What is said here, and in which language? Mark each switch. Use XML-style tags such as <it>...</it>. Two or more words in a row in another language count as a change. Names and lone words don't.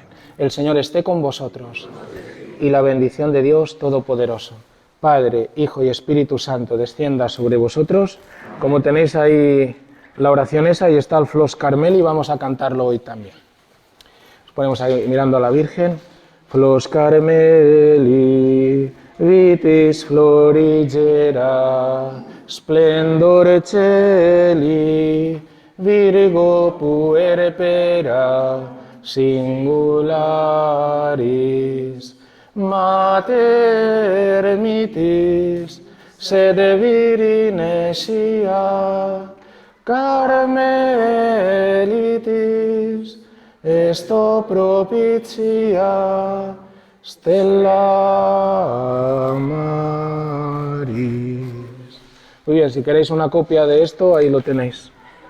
<es>El Señor esté con vosotros y la bendición de Dios Todopoderoso, Padre, Hijo y Espíritu Santo, descienda sobre vosotros. Como tenéis ahí la oración esa, ahí está el Flos Carmeli, y vamos a cantarlo hoy también. Nos ponemos ahí mirando a la Virgen.</es> <la>Flos Carmeli, vitis florigera, splendor celi, Virgo puerpera, singularis, Mater mitis, sede virine sia, Carmelitis, esto propitia, Stella Maris.</la> <es>Muy bien, si queréis una copia de esto, ahí lo tenéis.</es>